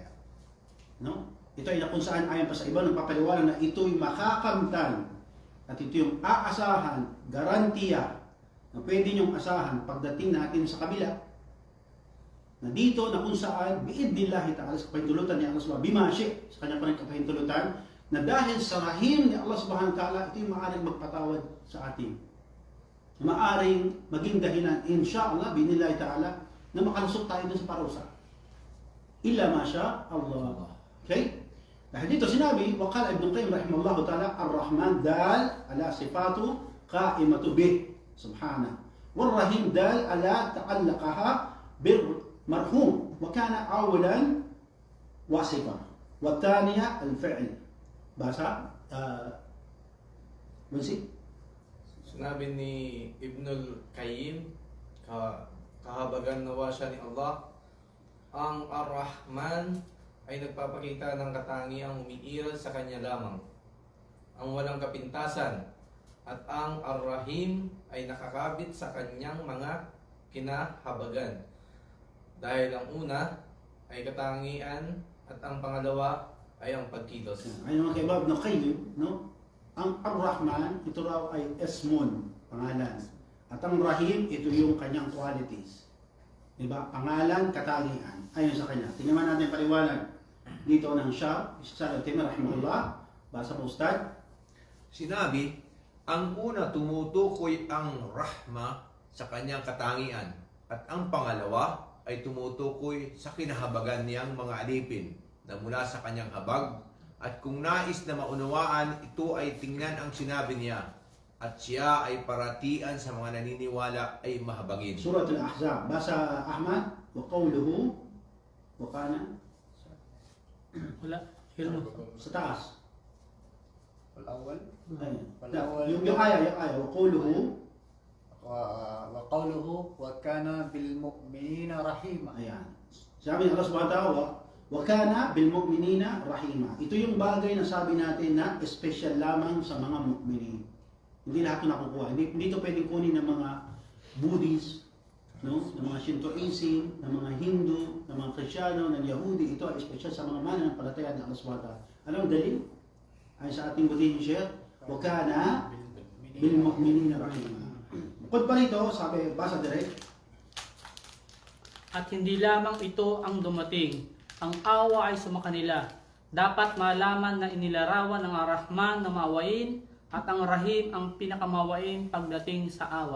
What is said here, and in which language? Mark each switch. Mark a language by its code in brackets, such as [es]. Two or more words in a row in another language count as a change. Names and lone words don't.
[tl] No? Ito ay kung saan ayon pa sa iba nagpapaliwanag na ito'y makakamtan at ito yung aasahan, garantiya na pwede niyong asahan pagdating natin sa kabila. Na dito na kung saan [ar] بإذن الله تعالى [tl] sa kapahintulutan ni Allah subhanahu bimashi sa kanyang kapahintulutan na dahil sa rahim ni Allah [ar] سبحانه وتعالى, [tl] ito yung maaaring magpatawad sa atin. Maaaring maging dahilan, insyaAllah, [ar] بإذن الله تعالى, [tl] na makalusot tayo dun sa parusa. [ar] إلا ما شاء الله. [tl] Okay? Dahil dito sinabi, [ar] وقال ابن القيم رحمه الله تعالى، الرحمن دال على صفة قائمة به، سبحانه. والرحيم دال على تعلقها بالمرحوم، وكان أولا وصفا، والثاني الفعل. [tl] Basa, Bunsi? Sinabi ni Ibnul Qayyim, kahabagan nawa siya ni Allah, ang Ar-Rahman ay nagpapakita ng katangiang umiiral sa kanya lamang, ang walang kapintasan, at ang Ar-Rahim ay nakakabit sa kanyang mga kinahabagan. Dahil ang una ay katangian at ang pangalawa ay ang pagkilos. Ayon mga kaiba Ibn Qayyim, no? Ang Ar-Rahman, ito raw ay Esmun, pangalan. At ang Rahim, ito yung kanyang qualities. Diba? Pangalan, katangian. Ayon sa kanya. Tingnan natin paliwanag dito ng Shah, Ishaq al-Taymi rahimahullah. Basa po Ustad. Sinabi, ang una tumutukoy ang rahma sa kanyang katangian at ang pangalawa ay tumutukoy sa kinahabagan niyang mga alipin na mula sa kanyang habag, at kung nais na maunawaan, ito ay tingnan ang sinabi niya, at siya ay paratian sa mga naniniwala ay mahabagin. Surat al-Ahzab. [ar] Basa Ahmad, وقوله، وكان, [tl] Wala. Hilmo. sa taas. Wal-awwal Ayun. Yung ayah, [ar] وقوله, وقوله وكان بالمؤمنين رحيما. [tl] ayan. Sabi ng Allah [ar] سبحانه وتعالى, وكان بالمؤمنين رحيما. [tl] Ito yung bagay na sabi natin na special lamang sa mga mu'minin. Hindi lahat ito nakukuha. Hindi ito pwedeng kunin ng mga Buddhist, no? Ng mga Shintoism, ng mga Hindu, ng mga Kristiyano, ng Yahudi. Ito ay special sa mga mananampalataya ng Allah [ar] سبحانه وتعالى. [tl] Anong dalil? Ay sa ating budihin siya, [ar] وكان بالمؤمنين رحيما. [tl] Bukod pa rito, sabi, basa direct. At hindi lamang ito ang dumating. Ang awa ay sumakanila. Dapat malaman na inilarawan ng Ar-Rahman na maawain at ang Rahim ang pinakamawain pagdating sa awa.